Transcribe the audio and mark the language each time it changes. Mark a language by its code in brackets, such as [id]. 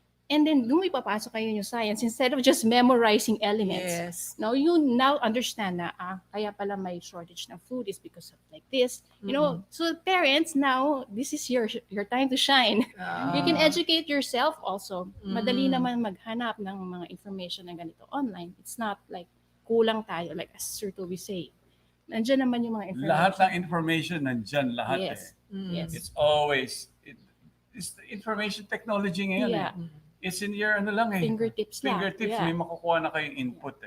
[en] And then, [tl] nung ipapasok kayo yung [en] science, instead of just memorizing elements, Yes. now you now understand [tl] na, kaya pala may [en] shortage ng food is because of like this. You know, so parents, now, this is your time to shine. You can educate yourself also. [tl] Madali naman maghanap ng mga information na ganito online. [en] It's not like [tl] kulang tayo, [en] like as Sir Toby say. [tl] Nandiyan naman yung mga information. Lahat ng information nandyan, lahat [en] Yes. Yes. It's always, it's the information technology [tl] ngayon [en] Yeah. It's in your [tl] ano lang [en] Fingertips lang. Fingertips, Yeah. [tl] may makukuha na kayong input